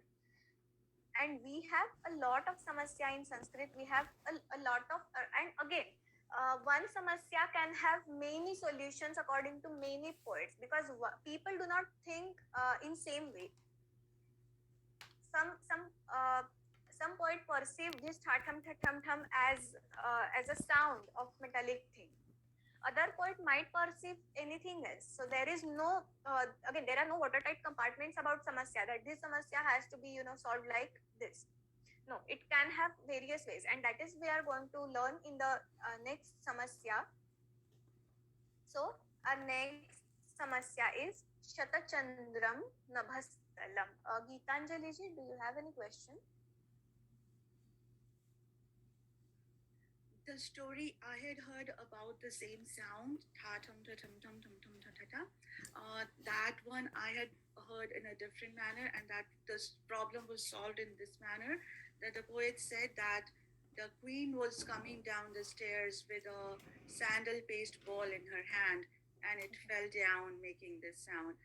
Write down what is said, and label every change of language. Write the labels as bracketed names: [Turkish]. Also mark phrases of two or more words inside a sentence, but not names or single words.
[English] And we have a lot of samasya in Sanskrit. We have a lot of and again one samasya can have many solutions according to many poets, because people do not think in same way. Some poet perceive this thatam thatam thum as a sound of metallic thing. Other poet might perceive anything else. So there is no again, there are no watertight compartments about samasya, that this samasya has to be solved like this. No, it can have various ways, and that is we are going to learn in the next samasya. So our next samasya is [Sanskrit] शतचन्द्रं नभस्तलम्. [English] Geetanjali ji, do you have any question? The story I had heard about the same sound, ta tum ta tum tum tum tum ta ta ta. That one I had heard in a different manner, and that this problem was solved in this manner. That the poet said that the queen was coming down the stairs with a sandal paste ball in her hand, and it fell down, making this sound.